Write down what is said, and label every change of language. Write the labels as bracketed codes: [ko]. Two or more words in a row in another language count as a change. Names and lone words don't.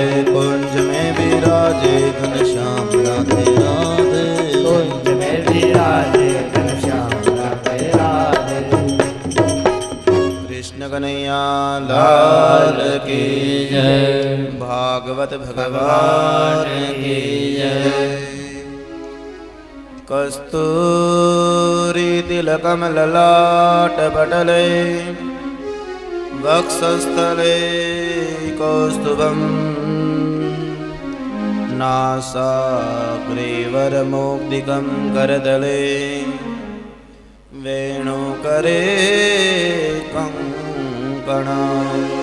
[hi] कुंज में विराजे घनश्याम राधे राधे कुंज में विराजे घनश्याम राधे राधे कृष्ण कन्हैया लाल की जय भागवत भगवान की जय [sa] कस्तूरी तिलकम ललाट पटले वक्षस्थले कौस्तुभम् नासाग्रेवरमौक्तिकं करतले वेणुकरे कङ्कणम्